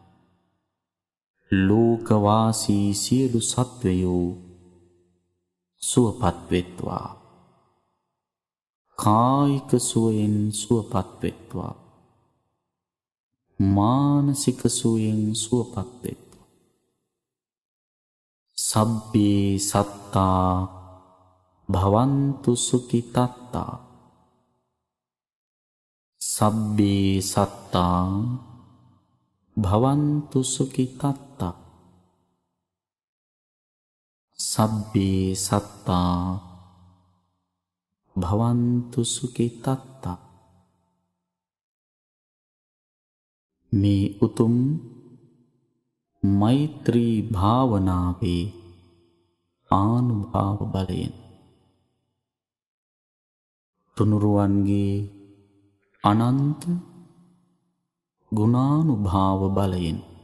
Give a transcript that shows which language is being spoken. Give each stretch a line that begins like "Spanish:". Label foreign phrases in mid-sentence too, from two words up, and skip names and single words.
Sinhala: ලෝකවාසී සියලු සත්වයෝ සුවපත් වෙත්වා. කායික සුවයෙන් සුවපත් වෙත්වා. මානසික සුවයෙන් සුවපත් වෙත්වා.
Pali: සබ්බේ සත්තා භවන්තු සුඛිතත්තා. සබ්බේ සත්තා භවන්තු සුඛිතත්තා. සබ්බේ සත්තා භවන්තු සුඛිතත්තා.
Sinhala: මේ උතුම් මෛත්‍රී භාවනාවේ ආනුභාව බලයෙන් තුනුරුවන්ගේ අනන්ත ගුණානුභාව බලයෙන්